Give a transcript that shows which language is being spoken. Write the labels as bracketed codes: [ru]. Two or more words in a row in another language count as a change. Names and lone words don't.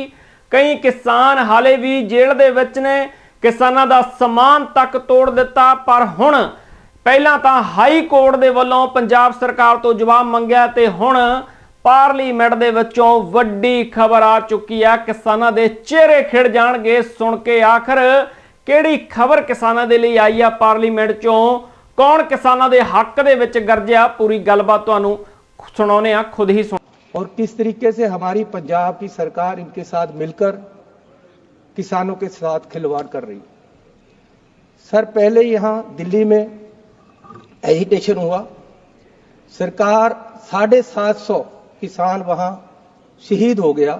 [pa] ਕਈ ਕਿਸਾਨ ਹਾਲੇ ਵੀ ਜੇਲ੍ਹ ਦੇ ਵਿੱਚ ਨੇ। ਕਿਸਾਨਾਂ ਦਾ ਸਮਾਨ ਤੱਕ ਤੋੜ ਦਿੱਤਾ। ਪਰ ਹੁਣ ਪਹਿਲਾਂ ਤਾਂ ਹਾਈ ਕੋਰਟ ਦੇ ਵੱਲੋਂ ਪੰਜਾਬ ਸਰਕਾਰ ਤੋਂ ਜਵਾਬ ਮੰਗਿਆ ਤੇ ਹੁਣ ਪਾਰਲੀਮੈਂਟ ਦੇ ਵਿੱਚੋਂ ਵੱਡੀ ਖਬਰ ਆ ਚੁੱਕੀ ਹੈ। ਕਿਸਾਨਾਂ ਦੇ ਚਿਹਰੇ ਖਿੜ ਜਾਣਗੇ। ਸੁਣ ਕੇ ਆਖਿਰ ਕਿਹੜੀ ਖਬਰ ਕਿਸਾਨਾਂ ਦੇ ਲਈ ਆਈ ਹੈ ਪਾਰਲੀਮੈਂਟ ਚੋਂ, ਕੌਣ ਕਿਸਾਨਾਂ ਦੇ ਹੱਕ ਦੇ ਵਿਚ ਗਰਜਿਆ, ਪੂਰੀ ਗੱਲਬਾਤ ਤੁਹਾਨੂੰ ਸੁਣਾਉਣੇ ਆ, ਖੁਦ ਹੀ ਸੁਣ। [hi] और किस तरीके से हमारी पंजाब की सरकार इनके साथ मिलकर किसानों के साथ खिलवाड़ कर रही। सर, पहले यहाँ दिल्ली में एजिटेशन हुआ, सरकार 750 किसान वहां शहीद हो गया।